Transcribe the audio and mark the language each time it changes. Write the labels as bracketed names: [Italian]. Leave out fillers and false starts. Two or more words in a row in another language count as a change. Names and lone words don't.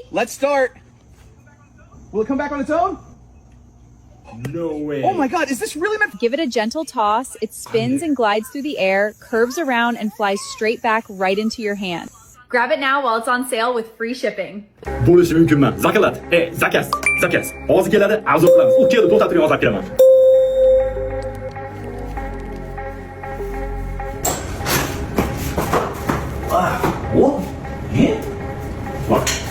[English] Let's start. Will it come back on its own? No way. Oh my god, is this really meant? Give it a gentle toss. It spins and glides through the air, curves around, and flies straight back right into your hand. Grab it now while it's on sale with free shipping. [Uzbek] Bo'lishi mumkinmi? Zakalat. Zakas. Hozir keladi, arzon qilamiz. U keldi, to'xtatib yozib kiraman. [English] What? What?